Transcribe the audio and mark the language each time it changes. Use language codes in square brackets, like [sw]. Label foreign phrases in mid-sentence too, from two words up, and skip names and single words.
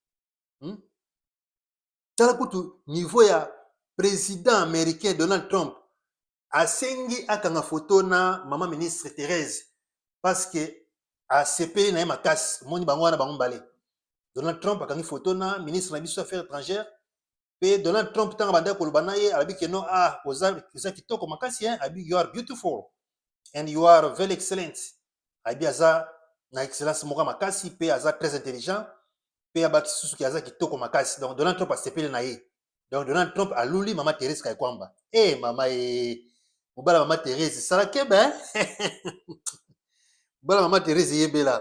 [ln] Tala kutu niveau ya [fr] président américain [ln] Donald Trump asengi akanga photo na maman ministre Thérèse [fr] parce que [ln] ACP na ye makasi moni bango wana bango mbale. Donald Trump akangi photo na ministre na biso [fr] affaires étrangères [ln] pe Donald Trump tanga banda koloba na ye alabi ke no oza kitoko makasi abi [en] you are beautiful and you are very excellent. [ln] Abi aza na excellence moko makasi pe aza [fr] très intelligent [ln] pe abaki susu ki aza kitoko makasi. Donc Donald Trump asepeli na ye. Donc Donald Trump aluli mama Thérèse Kaikwamba. Mama mobala mama Thérèse sala keba mobala mama Thérèse yebela.